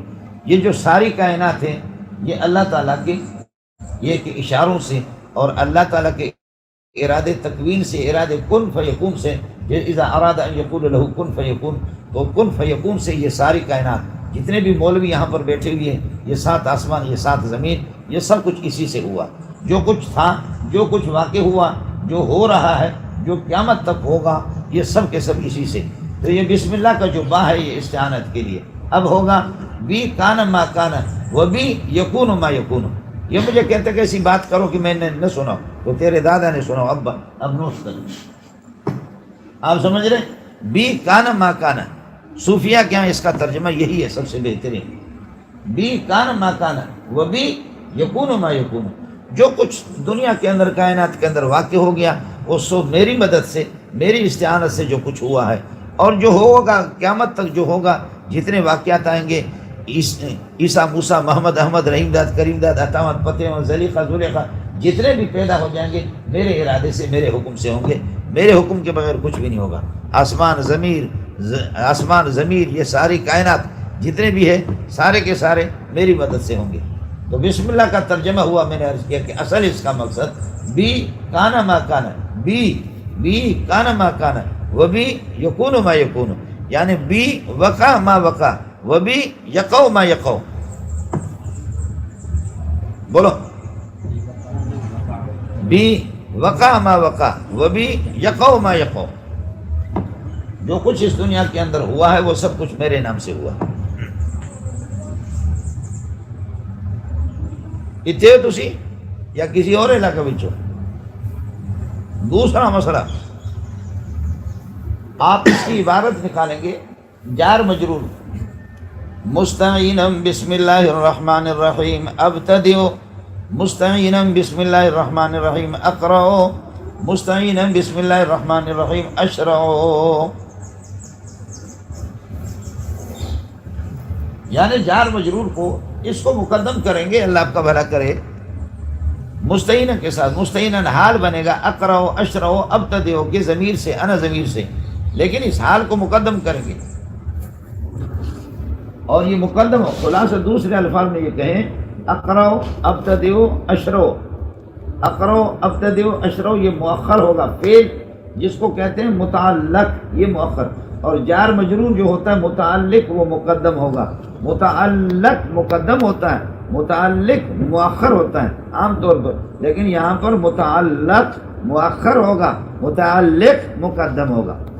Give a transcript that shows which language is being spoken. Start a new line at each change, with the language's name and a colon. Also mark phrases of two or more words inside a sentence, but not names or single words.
Urdu: یہ جو ساری کائنات ہیں یہ اللہ تعالیٰ کے یہ کہ اشاروں سے اور اللہ تعالیٰ کے ارادے تکوین سے، ارادے
Arabic: کن فیکون
Urdu: سے،
Arabic: اذا اراد ان یقول له کن فیکون،
Urdu: تو
Arabic: کن فیکون
Urdu: سے یہ ساری کائنات، جتنے بھی مولوی یہاں پر بیٹھے ہوئے ہیں، یہ 7 آسمان، یہ 7 زمین، یہ سب کچھ اسی سے ہوا۔ جو کچھ تھا، جو کچھ واقع ہوا، جو ہو رہا ہے، جو قیامت تک ہوگا، یہ سب کے سب اسی سے۔ تو یہ بسم اللہ کا جو با ہے یہ استعانت کے لیے۔ اب ہوگا
Arabic: بی کان ما کان و بی یکون ما یکون۔
Urdu: یہ مجھے کہتے کہ ایسی بات کرو کہ میں نے نہ سنا، تو تیرے دادا نے سنا، اب نوٹ کرو۔ آپ سمجھ رہے؟
Arabic: بی کان ما کان،
Urdu: صوفیہ کیا اس کا ترجمہ یہی ہے سب سے بہترین۔
Arabic: بی کان ما کان و بی یکون ما یکون،
Urdu: جو کچھ دنیا کے اندر، کائنات کے اندر واقع ہو گیا، وہ سو میری مدد سے، میری استعانت سے جو کچھ ہوا ہے، اور جو ہوگا قیامت تک جو ہوگا، جتنے واقعات آئیں گے، عیسیٰ، موسیٰ، محمد، احمد، رحیم داد، کریم داد، عطامت، فتح، زلیخہ، زلیخہ، جتنے بھی پیدا ہو جائیں گے میرے ارادے سے، میرے حکم سے ہوں گے، میرے حکم کے بغیر کچھ بھی نہیں ہوگا۔ آسمان زمین یہ ساری کائنات جتنے بھی ہیں سارے کے سارے میری مدد سے ہوں گے۔ تو بسم اللہ کا ترجمہ ہوا، میں نے عرض کیا کہ اصل اس کا مقصد
Arabic: بی کانا ما کانا، بی کانا ما کانا و بی یکون ما یکون،
Urdu: یعنی
Arabic: بی وقع ما وقع و بی یقو ما یقو۔ بولو، بی وقع ما وقع و بی یقو ما یقو،
Urdu: جو کچھ اس دنیا کے اندر ہوا ہے وہ سب کچھ میرے نام سے ہوا۔
Punjabi: اتنے تسی یا کسی اور علاقے وچوں؟
Urdu: دوسرا مسئلہ، آپ اس کی عبارت نکالیں گے جار مجرور،
Arabic: مستعینا بسم اللہ الرحمن الرحیم ابتدئ، مستعینا بسم اللہ الرحمن الرحیم اقرأ، مستعینا بسم اللہ الرحمن الرحیم اشرع،
Urdu: یعنی جار مجرور کو اس کو مقدم کریں گے، اللہ آپ کا بھلا کرے، مستعینہ کے ساتھ، مستعیناً حال بنے گا،
Arabic: اقرأ اشرع ابتدئ
Urdu: کے ضمیر سے، انا ضمیر سے، لیکن اس حال کو مقدم کریں گے، اور یہ مقدم ہو، خلاصہ دوسرے الفاظ میں یہ کہیں
Arabic: اقرأ ابتدئ اشرع، اقرأ ابتدئ اشرع،
Urdu: یہ مؤخر ہوگا، فعل جس کو کہتے ہیں متعلق، یہ مؤخر، اور جار مجرور جو ہوتا ہے متعلق وہ مقدم ہوگا، متعلق مقدم ہوتا ہے، متعلق مؤخر ہوتا ہے عام طور پر، لیکن یہاں پر متعلق مؤخر ہوگا، متعلق مقدم ہوگا۔